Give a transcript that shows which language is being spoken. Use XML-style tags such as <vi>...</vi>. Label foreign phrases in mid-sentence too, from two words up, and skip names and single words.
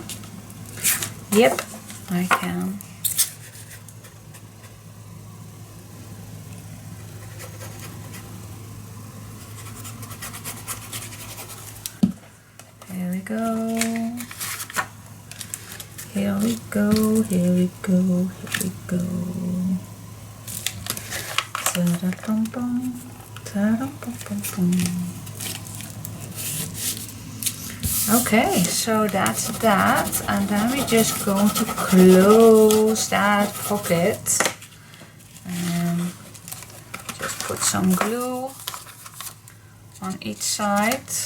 <en>Yep, I can. Here we go. Here we go, here we go, here we go. Ta-da-pum-pum, ta-da-pum-pum-pum. Okay, so that's that, and then we're just going to close that pocket and just put some glue on each side.</en>